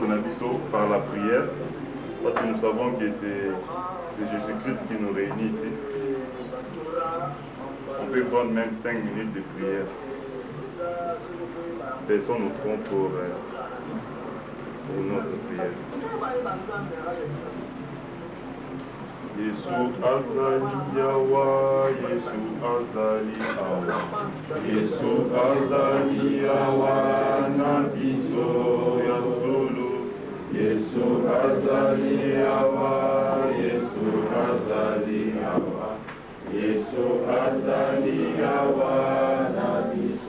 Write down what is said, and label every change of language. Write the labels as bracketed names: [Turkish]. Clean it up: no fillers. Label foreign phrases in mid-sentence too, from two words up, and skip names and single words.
[French] on a vu ça par la prière, parce que nous savons que c'est Jésus-Christ qui nous réunit ici. On peut prendre même 5 minutes de prière. Personne au front pour notre prière. [Lingala] Yesu azali yawa, Yesu azali awa, Yesu azali yawa na biso ya solo, Yesu azali yawa, Yesu azali yawa, Yesu azali yawa na biso.